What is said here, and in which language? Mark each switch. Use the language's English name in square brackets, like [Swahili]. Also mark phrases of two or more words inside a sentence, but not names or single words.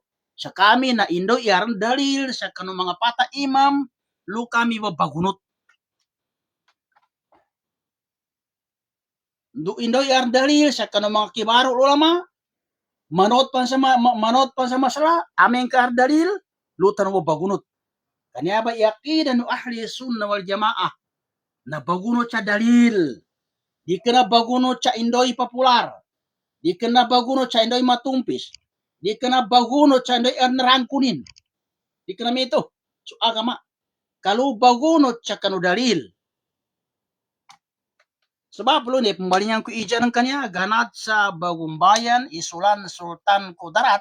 [Maguindanaon] Sa kami na indo iarang dalil, sa kanong mga pata imam, lu kami bagunot. Indo iarang dalil, sa kanong mga kibaro ulama, manot pa sa masala, aming ka dalil, lutan mo bagunot. Kanya ba iakida no [Arabic] أهل السنة والجماعة [Maguindanaon] na bagunot sa dalil. Di kena bagunot sa indoy popular. Di kena bagunot sa indoy matumpis. Di kena bagunot sa indoy narangkunin. Di kena ito. So agama. Kalau bagunot sa kanu dalil. Sebab lo ni pembalingan ku ijan kanya ganat sa bagumbayan isulan Sultan Kudarat.